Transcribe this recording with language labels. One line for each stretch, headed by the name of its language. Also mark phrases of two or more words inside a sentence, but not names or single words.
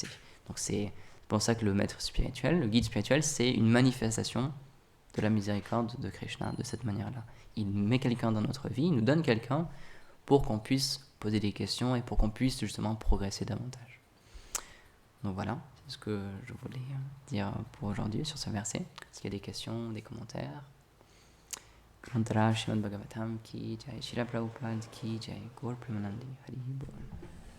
French: Donc c'est pour ça que le maître spirituel, le guide spirituel, c'est une manifestation de la miséricorde de Krishna de cette manière-là. Il met quelqu'un dans notre vie, il nous donne quelqu'un pour qu'on puisse poser des questions et pour qu'on puisse justement progresser davantage. Donc voilà, c'est ce que je voulais dire pour aujourd'hui sur ce verset. Est-ce qu'il y a des questions, des commentaires?
Hindi: मन्त्र श्रीमद् भागवतम् की जय श्रील प्रभुपाद की जय गौर प्रेमानन्दि हरि बोल.